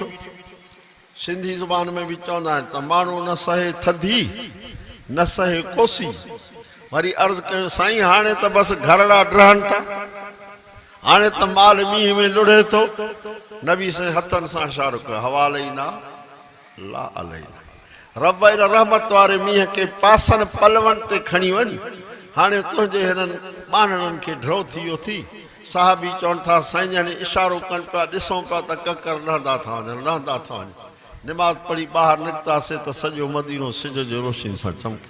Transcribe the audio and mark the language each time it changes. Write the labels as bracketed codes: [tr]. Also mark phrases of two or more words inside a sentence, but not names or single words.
[sd] सिंधी ज़ुबान में बि चवंदा आहिनि त माण्हू न सहे थधी न सहे कोसी। वरी अर्ज़ कयो साईं हाणे त बसि घरड़ा ड्रहनि था हाणे त माल मींहं में लुढ़े थो। नबी साईं हथनि सां इशारो कयो [ar] حوالينا ولا علينا [sd] रब इन रहमत वारे मींहं खे पासनि पलवनि ते खणी वञ हाणे तुंहिंजे हिननि ॿानरनि खे ड्रो थी वियो थी। साहबी चवनि था साईं जन इशारो कनि पिया ॾिसूं पिया त ककर लहंदा था वञनि लहंदा था वञनि। नमाज़ पढ़ी ॿाहिरि निकितासीं त सॼो मदीनो सिज जो रोशनी सां चमकियो।